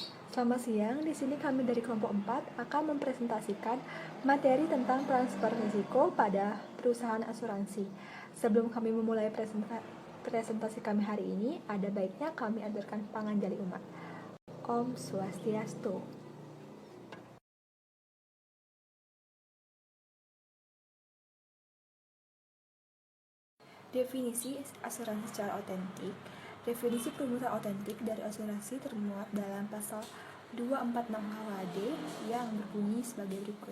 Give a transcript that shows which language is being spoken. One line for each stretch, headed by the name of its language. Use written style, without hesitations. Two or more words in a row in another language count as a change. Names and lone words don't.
Indonesian: Selamat siang, di sini kami dari kelompok 4 akan mempresentasikan materi tentang transfer risiko pada perusahaan asuransi. Sebelum kami memulai presentasi kami hari ini, ada baiknya kami aturkan panganjali umat.
Balinese: Om Swastiastu.
Indonesian: Definisi asuransi secara otentik. Definisi perumusan otentik dari asuransi termuat dalam pasal 246 KUHD yang berbunyi sebagai berikut.